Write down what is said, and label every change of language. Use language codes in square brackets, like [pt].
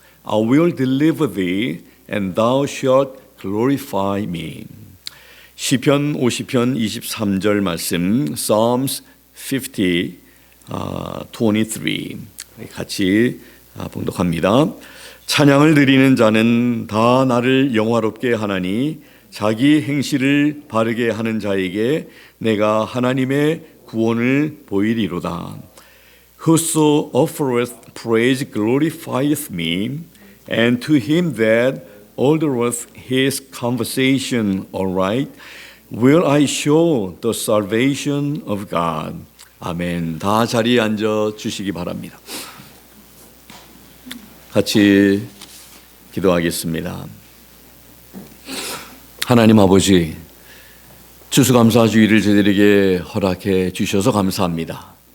[en] I will deliver thee and thou shalt glorify me. [ko] 시편 50편 23절 말씀 Psalms 50, 23 같이 봉독합니다. 찬양을 드리는 자는 다 나를 영화롭게 하나니 자기 행실을 바르게 하는 자에게 내가 하나님의 구원을 보이리로다. [en] Whoso offereth praise glorifieth me, and to him that ordereth his conversation aright, will I show the salvation of God. [ko] 아멘. 다 자리에 앉아 주시기 바랍니다. 같이 기도하겠습니다. 하나님 아버지, 추수감사주의를 저희들에게 허락해 주셔서 감사합니다.